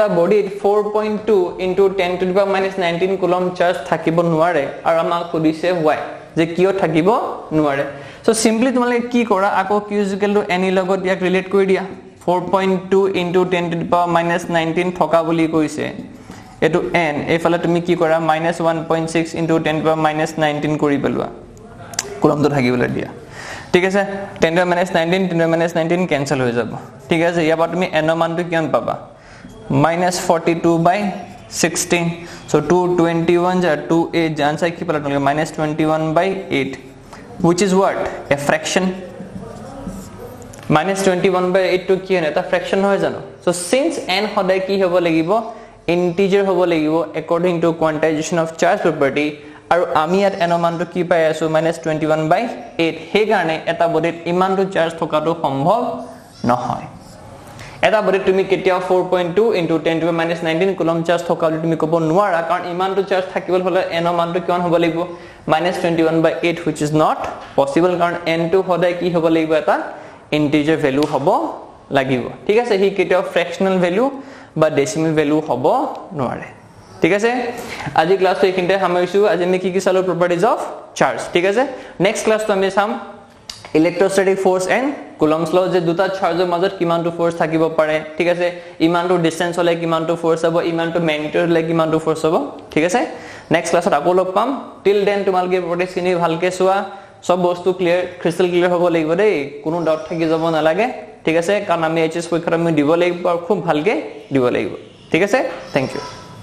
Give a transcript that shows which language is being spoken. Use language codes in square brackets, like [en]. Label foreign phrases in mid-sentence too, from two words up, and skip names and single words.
[as] বডিত 4.2 [en] into 10 to the power -19 coulomb [as] চাৰ্জ থাকিব নোৱাৰে আৰু আমাক সুধিছে why যে কিয় থাকিব নোৱাৰে সো সিম্পলি তোমালে কি কৰা আকৌ q = n লগত ইয়াক ৰিলেট কৰি দিয়া 4.2 [en] into 10 to the power -19 [as] থকা বুলি কৈছে এটো n এফালে তুমি কি কৰা -1.6 [en] into 10 to the power -19 [as] কৰি পেলোৱা কুলমটো থাকিবলৈ দিয়া ঠিক আছে 10 [en] to the power -19 10 to the power -19 [as] ক্যান্সেল হৈ যাব ঠিক আছে ইয়াৰ পৰা তুমি n ৰ মানটো কিমান পাবা -42/16 so 221 ja 28 [hi] आंसर की पलट मिलेगा [as] -21/8 [en] which is what a fraction -21/8 to [as] কি এটা fraction হয় জানো [en] so since [as] n সদায় কি হ'ব লাগিব integer হ'ব লাগিব [en] according to quantization of charge property [as] আৰু আমি ইয়াত n ৰ মানটো কি পাই আছো -21/8 হে কাৰণে এটা বডিত ইমানটো চাৰ্জ থকাটো সম্ভৱ নহয় এটা বডিত তুমি কেতিয়াও 4.2 [en] into 10 to the power -19 coulomb [as] চাৰ্জ থকালে তুমি ক'ব নোৱাৰা কাৰণ ইমানটো চাৰ্জ থাকিবল হলে n ৰ মানটো কিমান হ'ব লাগিব -21/8 [en] which is not [as] possible কাৰণ n টো সদায় কি হ'ব লাগিব এটা [en] integer value [as] হ'ব লাগিব ঠিক আছে হি কেতিয়াও [en] fractional value [as] বা [en] decimal value [as] হ'ব নোৱাৰে ঠিক আছে আজি ক্লাসটো এখিনতে সামৰিছো আজি আমি কি কি চালো [en] properties of charge [as] ঠিক আছে নেক্সট ক্লাসটো আমি চাম [en] electrostatic force and Coulomb's law [as] যে দুটা চার্জৰ মাজত কিমানটো ফোর্স থাকিব পাৰে ঠিক আছে ইমানটো ডিসটেন্স হলে কিমানটো ফোর্স হ'ব ইমানটো ম্যাগনিটিউড হলে কিমানটো ফোর্স হ'ব ঠিক আছে নেক্সট ক্লাছত আকৌ লগ পাম [en] till then [as] তোমালকে প্ৰপাৰ্টিজ খিনি ভালকে চোৱা সব বস্তু [en] clear crystal clear [as] হ'ব লাগিব দেই কোনো ডাউট থাকি যাব নালাগে ঠিক আছে কাৰণ আমি এইচএস পৰীক্ষাত আমি দিব লাগিব আৰু খুব ভালকে দিব লাগিব ঠিক আছে [en] thank you